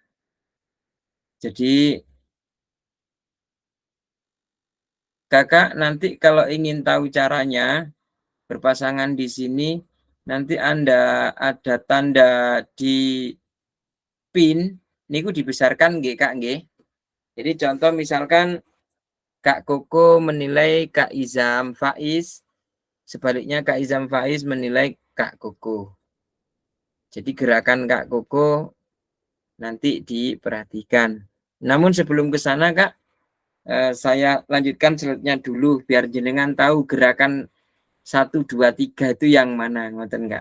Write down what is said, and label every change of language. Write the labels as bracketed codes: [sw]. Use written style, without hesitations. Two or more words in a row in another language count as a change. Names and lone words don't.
[id] Jadi Kakak nanti kalau ingin tahu caranya berpasangan di sini, nanti Anda ada tanda di pin, niku dibesarkan nggih Kak nggih. Jadi contoh misalkan Kak Koko menilai Kak Izam Faiz, sebaliknya Kak Izam Faiz menilai Kak Koko. Jadi gerakan Kak Koko nanti diperhatikan. Namun sebelum ke sana Kak, saya lanjutkan slide-nya dulu biar jenengan tahu gerakan 1, 2, 3 itu yang mana, ngoten enggak?